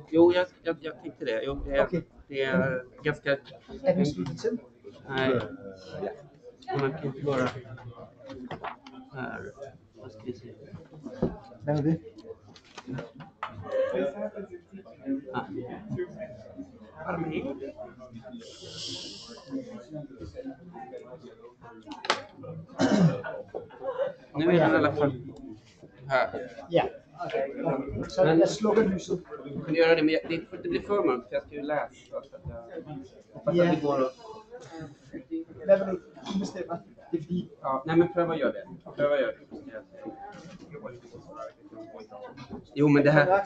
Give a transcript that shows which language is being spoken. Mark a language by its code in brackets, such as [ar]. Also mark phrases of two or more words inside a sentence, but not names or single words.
[sv] Jo, jag tänkte det. Jo, det är ganska... [da] Er den sluttet til? [sv] Nej. Man kan inte bara... Här. Vad ska vi se? [da] Hvad er det? [sv] Nu är den i alla fall här. [da] Ja. Så jeg slukker lyset. [sv] Du kan göra det, men det blir för mörkt för jag ska ju läsa. Så att Ja. det går att... [da] Hvad vil du bestemme? Det er fordi... [sv] Ja, nej men pröva gör det. Jo, men det här...